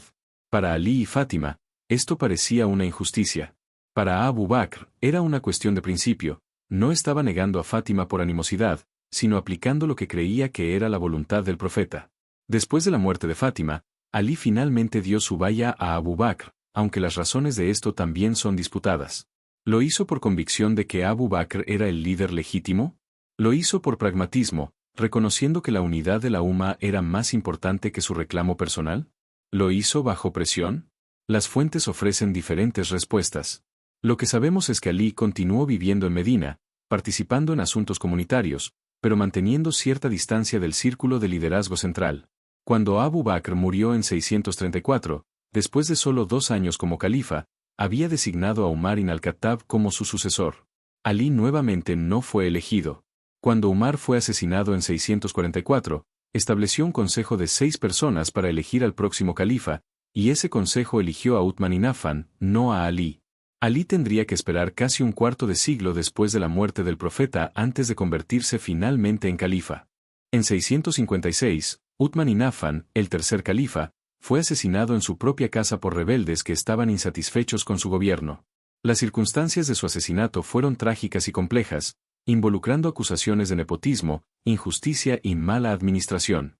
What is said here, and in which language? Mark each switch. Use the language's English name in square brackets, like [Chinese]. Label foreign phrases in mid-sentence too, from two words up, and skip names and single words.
[Spanish] Para Ali y Fátima, esto parecía una injusticia. Para Abu Bakr, era una cuestión de principio, no estaba negando a Fátima por animosidad, sino aplicando lo que creía que era la voluntad del profeta. Después de la muerte de Fátima, Ali finalmente dio su baya a Abu Bakr, aunque las razones de esto también son disputadas. ¿Lo hizo por convicción de que Abu Bakr era el líder legítimo? ¿Lo hizo por pragmatismo, reconociendo que la unidad de la umma era más importante que su reclamo personal? ¿Lo hizo bajo presión? Las fuentes ofrecen diferentes respuestas. Lo que sabemos es que Ali continuó viviendo en Medina, participando en asuntos comunitarios, pero manteniendo cierta distancia del círculo de liderazgo central. Cuando Abu Bakr murió en 634, después de solo 2 años como califa, había designado a Umar ibn al-Khattab como su sucesor. Ali nuevamente no fue elegido. Cuando Umar fue asesinado en 644, estableció un consejo de 6 personas para elegir al próximo califa, y ese consejo eligió a Uthman ibn Affan, no a Ali. Ali tendría que esperar casi un cuarto de siglo después de la muerte del profeta antes de convertirse finalmente en califa. En 656, Uthman ibn Affan, el tercer califa, fue asesinado en su propia casa por rebeldes que estaban insatisfechos con su gobierno. Las circunstancias de su asesinato fueron trágicas y complejas, involucrando acusaciones de nepotismo, injusticia y mala administración.